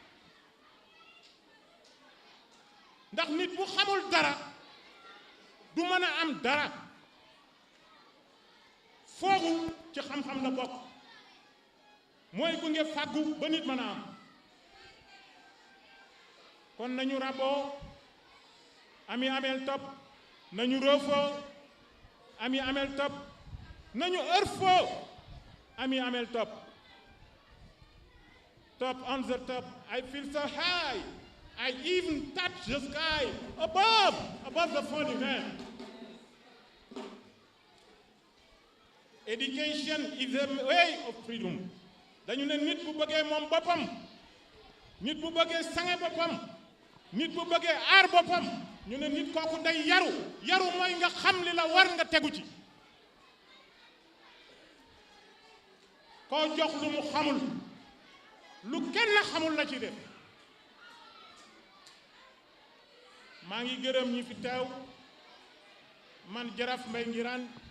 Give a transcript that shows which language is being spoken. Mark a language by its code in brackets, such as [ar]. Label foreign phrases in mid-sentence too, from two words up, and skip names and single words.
[wo] ndax nit bu xamul dara du mën a am dara foogu ci xam-xam la bokk mooy gunge fàggu ba nit mën a am kon nañu raboo ami amel top nañu roofoo ami amel top nañu ërfoo ami amel top top [en] on the top. I feel so high I even touch the sky above the falling man. Education is a way of freedom. [wo] dañu ne nit bu bëggee moom boppam nit bu bëggee sange boppam nit bu bëggee aar boppam ñu ne nit kooku day yaru mooy nga xam li la war nga tegu ci koo jox lu mu xamul lu kenn xamul la ci def maa ngi gërëm ñi fi teew man Jaraaf Mbay Ngiraan